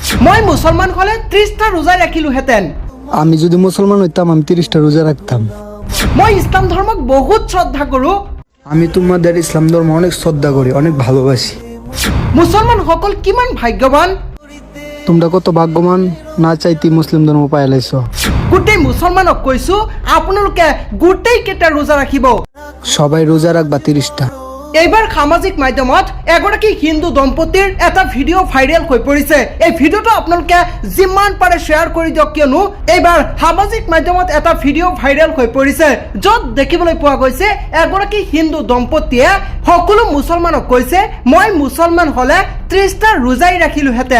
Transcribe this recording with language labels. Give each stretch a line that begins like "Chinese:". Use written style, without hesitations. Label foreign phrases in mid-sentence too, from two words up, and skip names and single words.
Assamese: মই মুছলমান হলে 30টা রোজা রাখিলোহেঁতেন।
Bangla: আমি যদি মুসলমান হইতাম আমি 30টা রোজা রাখতাম।
Assamese: মই ইসলাম ধর্মক বহুত শ্রদ্ধা করো।
Bangla: আমি তোমাদের ইসলাম ধর্ম অনেক শ্রদ্ধা করি, অনেক ভালোবাসি।
Assamese: মুছলমান সকল কিমান ভাগ্যবান।
Bangla: তোমরা কত ভাগ্যবান, না চাইতে মুসলিম ধর্ম পাই লাইছ।
Assamese: গোটেই মুছলমানক কৈছো আপোনালোকে গোটেই কেইটা রোজা রাখিব।
Bangla: সবাই রোজা রাখবা 30টা।
Assamese: এইবাৰ সামাজিক মাধ্যমত এগৰাকী হিন্দু দম্পতিৰ এটা ভিডিঅ' ভাইৰেল হৈ পৰিছে। এই ভিডিঅ'টো আপোনালোকে যিমান পাৰে শ্বেয়াৰ কৰি দিয়ক, কিয়নো এইবাৰ সামাজিক মাধ্যমত এটা ভিডিঅ' ভাইৰেল হৈ পৰিছে, য'ত দেখিবলৈ পোৱা গৈছে এগৰাকী হিন্দু দম্পতিয়ে সকলো মুছলমানক কৈছে মই মুছলমান হ'লে 30টা ৰোজাই ৰাখিলোহেঁতেন।